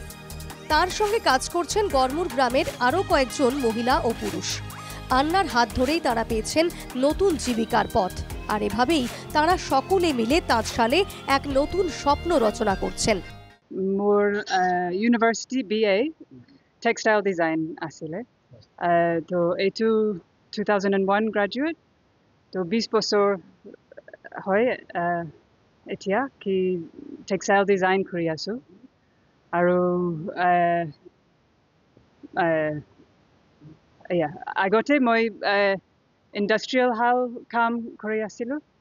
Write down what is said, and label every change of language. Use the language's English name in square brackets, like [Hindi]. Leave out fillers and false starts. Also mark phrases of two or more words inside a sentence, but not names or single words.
[Bangla] তার সঙ্গে কাজ করছেন গড়মুর গ্রামের আরও কয়েকজন মহিলা ও পুরুষ। আন্নার হাত ধরেই তারা পেয়েছেন নতুন জীবিকার পথ, আর এভাবেই তারা সকলে মিলে তাঁতশালে এক নতুন স্বপ্ন রচনা করছেন। [Assamese] মোর ইউনিভার্সিটি BA [English] textile design [Assamese] আছিলে, তো এইটো 2001 গ্রাজুয়েট, তো 20 বছৰ হয় এতিয়া কি [English] textile design [Assamese] কৰি আছো। আৰু আগতে মই ইণ্ডাষ্ট্ৰিয়েল হাল কাম কৰি আছিলোঁ।